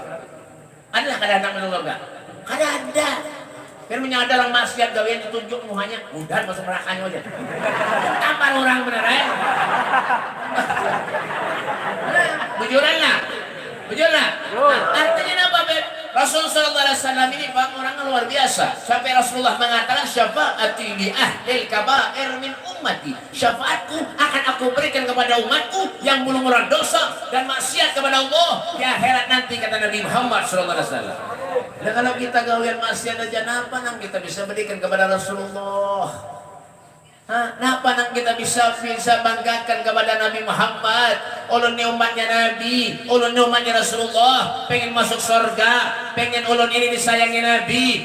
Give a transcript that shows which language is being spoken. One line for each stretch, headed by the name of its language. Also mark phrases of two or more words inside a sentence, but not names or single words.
Banjar: Adalah kadang-kadang masuk surga? Kada ada. Biar menyadar orang maksiat gawian ditunjuk muhanya, udah masuk nerakanya aja. Tampar orang bener ya. Bujuran lah. Artinya apa Beb? Rasul
Arabic: صلى الله عليه وسلم
Banjar: ini Pak orang luar biasa. Sampai Rasulullah mengatakan
Arabic: شفاعتي لأهل الكبائر من أمتي.
Banjar: Syafaatku akan aku berikan kepada umatku yang mengurangi dosa dan maksiat kepada Allah di akhirat nanti, kata Nabi Muhammad
Arabic: صلى الله عليه وسلم.
Banjar: Dan kalau kita gawian maksiat aja napa nang kita bisa berikan kepada Rasulullah? Napa nang kita bisa banggakan kepada Nabi Muhammad? Ulun ni umatnya Nabi, ulun ni umatnya Rasulullah, pengen masuk surga, pengen ulun ini disayangi Nabi.